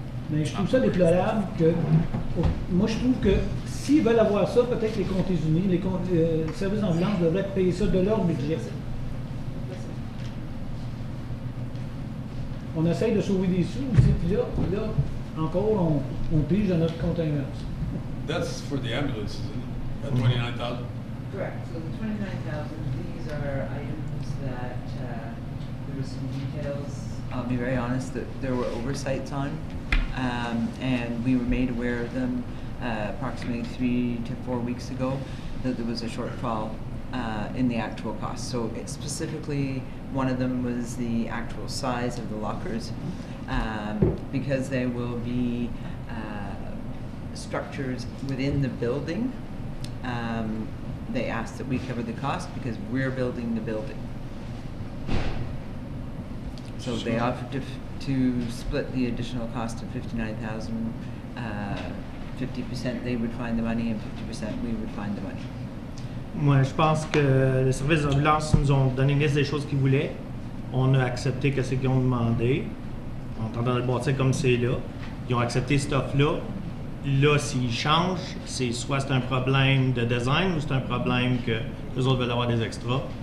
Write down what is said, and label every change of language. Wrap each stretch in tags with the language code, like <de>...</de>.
<fr>Mais je trouve ça déplorable que... Moi, je trouve que s'ils veulent avoir ça, peut-être les comtés unis, les services d'ambulance devraient payer ça de leur budget. On essaye de sauver des sous aussi, puis là, encore, on pige dans notre contingence.</fr> <en>That's for the ambulances, isn't it? At 29,000? Correct. So the 29,000, these are items that there were some details. I'll be very honest that there were oversights on, and we were made aware of them approximately 3 to 4 weeks ago, that there was a shortfall in the actual cost. So specifically, one of them was the actual size of the lockers, because there will be structures within the building. They asked that we cover the cost because we're building the building. So they offered to split the additional cost of $59,000. 50% they would find the money and 50% we would find the money.</en> <fr>Moi, je pense que les services d'ambulance nous ont donné une liste des choses qu'ils voulaient. On a accepté ce qu'ils ont demandé. On est en train de le bâtir comme c'est là. Ils ont accepté cette offre-là. Là, s'ils changent, c'est soit c'est un problème de design ou c'est un problème que les autres veulent avoir des extras.</fr>